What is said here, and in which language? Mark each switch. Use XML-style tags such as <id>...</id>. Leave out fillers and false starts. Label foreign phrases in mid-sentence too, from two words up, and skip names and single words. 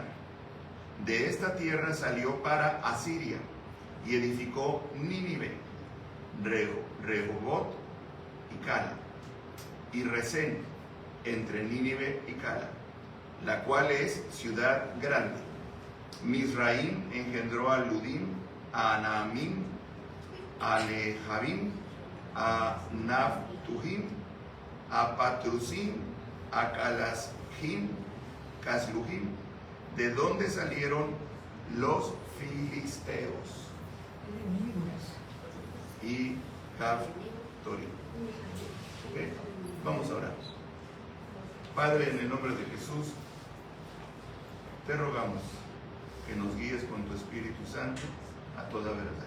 <es>De esta tierra salió para Asiria y edificó Nínive, Rehobot y Cala, y Resén, entre Nínive y Cala, la cual es ciudad grande. Misraim engendró a Ludim, a Anaamim, a Lehabim, a Naftujim, a Patrusim, a Calashim, Casluhim, de dónde salieron los filisteos y Caftorim. ¿Okay? Vamos a orar. Padre, en el nombre de Jesús, te rogamos que nos guíes con tu Espíritu Santo a toda verdad.</es>